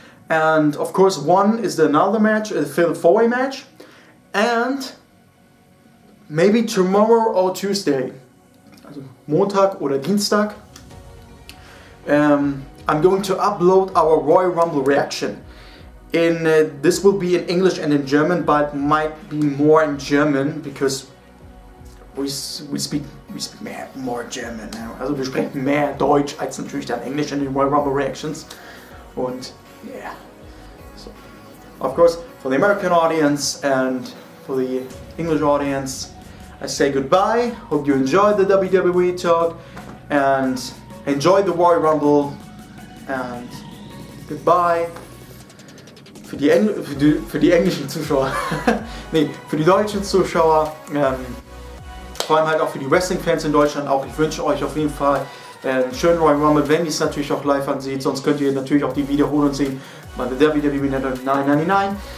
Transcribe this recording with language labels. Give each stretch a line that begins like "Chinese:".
English: And of course, one is another match, a Fatal 4-Way match, and maybe tomorrow or Tuesday,
German: also Montag oder Dienstag,
English: I'm going to upload our Royal Rumble reaction. This will be in English and in German, but might be more in German because we speak more German.
German: Also wir sprechen mehr Deutsch als natürlich dann Englisch in den Royal Rumble reactions.
English: Und yeah, so of course for the American audience and for the English audience, I say goodbye. Hope you enjoyed the WWE talk and enjoyed the Royal Rumble, and goodbye.
German: Für die englischen Zuschauer, nee, für die deutschen Zuschauer, vor allem halt auch für die Wrestling-Fans in Deutschland auch. Ich wünsche euch auf jeden Fall einen schönen Royal Rumble, wenn ihr es natürlich auch live ansieht. Sonst könnt ihr natürlich auch die Wiederholung sehen bei der WWE Network 999.